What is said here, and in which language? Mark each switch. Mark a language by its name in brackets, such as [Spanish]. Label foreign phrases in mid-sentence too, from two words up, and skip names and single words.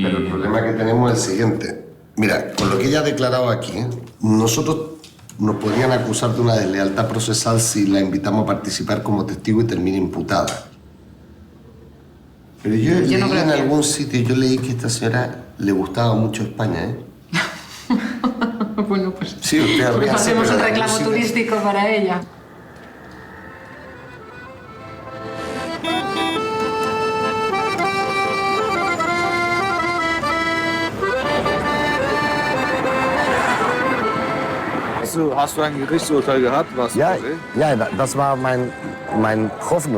[Spanish] Pero el problema que tenemos es el siguiente. Mira, con lo que ella ha declarado aquí, nosotros nos podrían acusar de una deslealtad procesal si la invitamos a participar como testigo y termina imputada. Pero yo leí no creo en que... algún sitio, yo leí que a esta señora le gustaba mucho España, ¿eh? Bueno, pues... Sí, usted pues hacemos un reclamo sitio... turístico para ella. [German] Hast du ein Gerichtsurteil gehabt? Was Ja, das war meine Hoffnung.